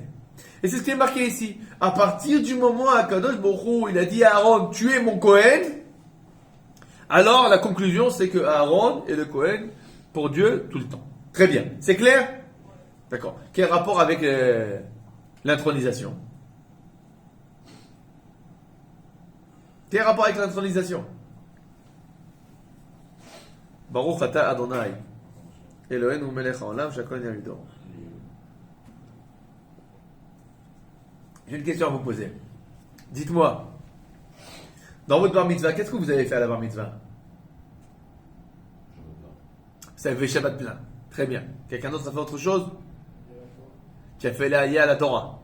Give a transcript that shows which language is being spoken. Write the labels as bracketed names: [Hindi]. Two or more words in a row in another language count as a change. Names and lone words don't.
[French] Et c'est ce qui est marqué ici. À partir du moment où [Hebrew] הקדוש ברוך הוא, [French] il a dit à Aaron, tu es mon Kohen, alors la conclusion c'est que Aaron est le Kohen pour Dieu tout le temps. Très bien. C'est clair? D'accord. Quel rapport avec l'intronisation? Quel rapport avec l'intronisation? [Hebrew] ברוך אתה אדוני אלוהינו מלך העולם שהכל יבידו. [French] J'ai une question à vous poser. Dites-moi, dans votre [Hebrew] בר מצווה, [French] qu'est-ce que vous avez fait à la [Hebrew] בר מצווה? [French] Vous avez fait Shabbat plein. Très bien. Quelqu'un d'autre a fait autre chose? Qui a fait l'Aliyah à la Torah?